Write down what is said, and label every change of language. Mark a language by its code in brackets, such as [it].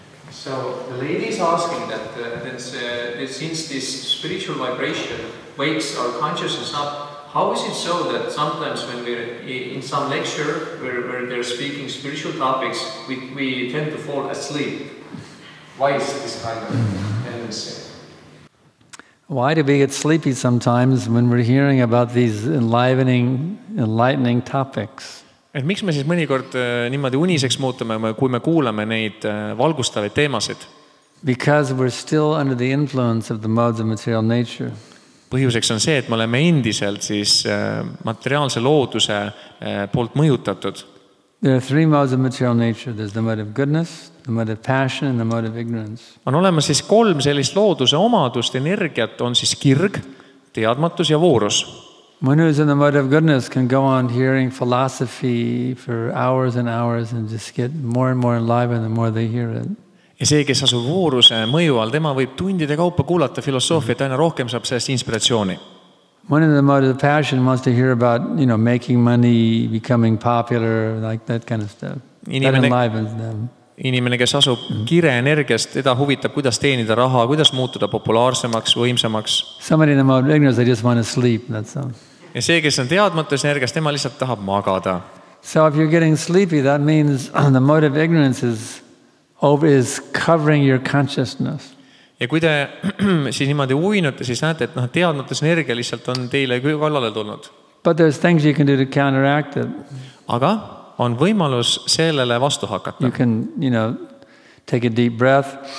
[en] So the lady is asking that since this spiritual vibration wakes our consciousness up, how is it so that sometimes when we're in some lecture where they're speaking spiritual topics, we tend to fall asleep? Why is this kind of tendency? Why do we get sleepy sometimes when we're hearing about these enlightening topics? [et] Et miks me siis mõnikord niimoodi uniseks muutume, kui me kuulame neid valgustavaid teemasid? [en] Because we're still under the influence of the modes of material nature. [et] Põhjuseks on see, et me oleme endiselt siis materiaalse looduse poolt mõjutatud. [en] There are 3 modes of material nature. There's the mode of goodness, the mode of passion, and the mode of ignorance. [et] On olemas siis 3 sellist looduse omadust, energiat, on siis kirg, teadmatus ja voorus. [en] One who is in the mode of goodness can go on hearing philosophy for hours and hours and just get more and more enlivened the more they hear it. [et] Ja see, kes asub vooruse mõju all, tema võib tundide kaupa kuulata filosoofiat, aina rohkem saab sellest inspiratsiooni. [en] One in the mode of passion wants to hear about, making money, becoming popular, like that kind of stuff. That enlivens them. [et] Inimene, kes asub kire energiast, teda huvitab, kuidas teenida raha, kuidas muutuda populaarsemaks, võimsamaks. [en] Somebody in the mode of ignorance, they just want to sleep, that's all. [et] Ja see, kes on teadmatus energiast, tema lihtsalt tahab magada. [en] So if you're getting sleepy, that means the mode of ignorance is covering your consciousness. [et] Ja kui te siis niimoodi uinute, siis näete, et teadmatus energia lihtsalt on teile kallale tulnud. [en] But there's things you can do to counteract it. [et] Aga on võimalus sellele vastu hakata. [en] You can, take a deep breath.